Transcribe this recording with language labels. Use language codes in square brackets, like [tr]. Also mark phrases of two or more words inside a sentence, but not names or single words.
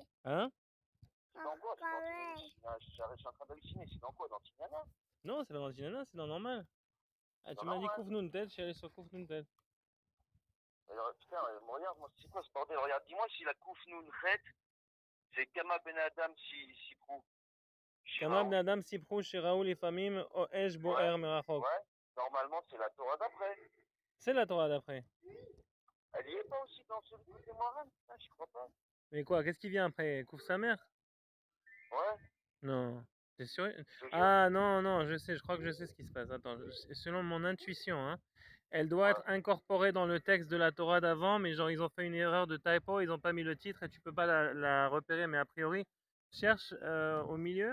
[fr] Hein? C'est dans quoi? Je suis en train d'halluciner. C'est dans quoi? Dans Tignana? Non, c'est pas dans Tinana, c'est dans normal. Ah, tu Dans m'as dit normal. Kouf Nun Tet, je suis allé sur Kouf Nun Tet. Alors, putain, regarde, moi, c'est quoi ce bordel? Regarde, dis-moi si la Kouf Nun Chet, c'est [he] כמה בן אדם ספרו. כמה בן אדם ספרו שירו לפעמים ואש בוער מרחוק. [fr] Ouais, normalement, c'est la Torah d'après. C'est la Torah d'après. Elle y est pas aussi dans celui de Moran? Putain, je crois pas. Mais quoi, qu'est-ce qui vient après? Kouf sa mère? Ouais. Non. T'es sûr? Je te jure. Ah non, non, je sais, je crois que je sais ce qui se passe. Attends, selon mon intuition, hein, elle doit être incorporée dans le texte de la Torah d'avant, mais genre ils ont fait une erreur de typo, ils ont pas mis le titre et tu peux pas la repérer, mais a priori, cherche au milieu.